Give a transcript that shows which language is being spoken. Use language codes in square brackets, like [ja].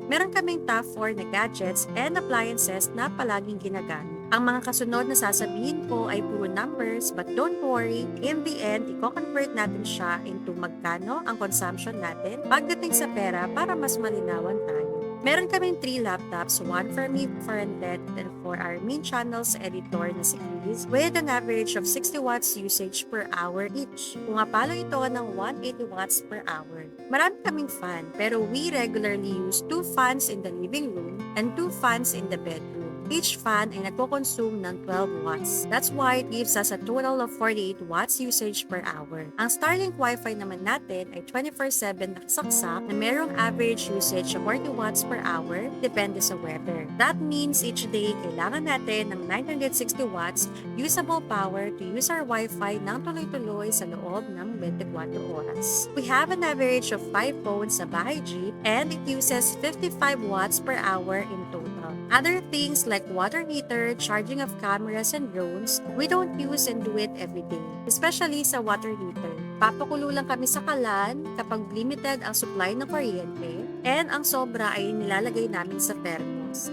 [tl] Meron kaming top 4 na gadgets and appliances na palaging ginagamit. Ang mga kasunod na sasabihin ko ay puro numbers, [en] but don't worry, in the end, [tl] i-convert natin siya into magkano ang consumption natin pagdating sa pera para mas malinawan tayo. Meron kaming [en] 3 laptops, one for me, for Rendet, and for our main channel's editor na si Chris, with an average of 60 watts usage per hour each. [tl] Pumapalo ito ng 180 watts per hour. Marami kaming fan, pero [en] we regularly use 2 fans in the living room and 2 fans in the bedroom. [tl] Each fan ay nagko-consume ng 12 watts. [en] That's why it gives us a total of 48 watts usage per hour. [tl] Ang Starlink Wi-Fi naman natin ay 24/7 nakasaksak na merong [en] average usage of 40 watts per hour [tl] depende sa weather. [en] That means each day [tl] kailangan natin ng [en] 960 watts usable power to use our Wi-Fi [tl] nang tuloy-tuloy sa loob ng 24 oras. [en] We have an average of 5 phones sa bahay jeep and it uses 55 watts per hour in total. Other things like water heater, charging of cameras and drones, we don't use and do it every day. [tl] Especially sa water heater. Papakulo lang kami sa kalan kapag limited ang supply ng kuryente and ang sobra ay nilalagay namin sa thermos.